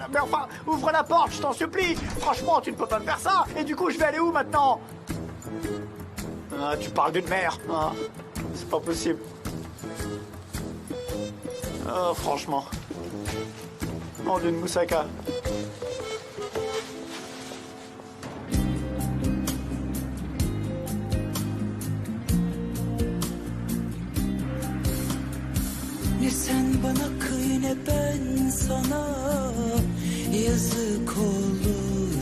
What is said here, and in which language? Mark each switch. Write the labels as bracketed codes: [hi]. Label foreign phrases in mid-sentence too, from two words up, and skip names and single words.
[fr] Mais enfin, ouvre la porte, je t'en supplie. Franchement, tu ne peux pas me faire ça. Et du coup, je vais aller où maintenant? Ah, tu parles d'une mère. Ah, c'est pas possible. Oh, franchement. Nom d'une moussaka. [tr] Ne sen bana kıy ne ben sana, yazık olur.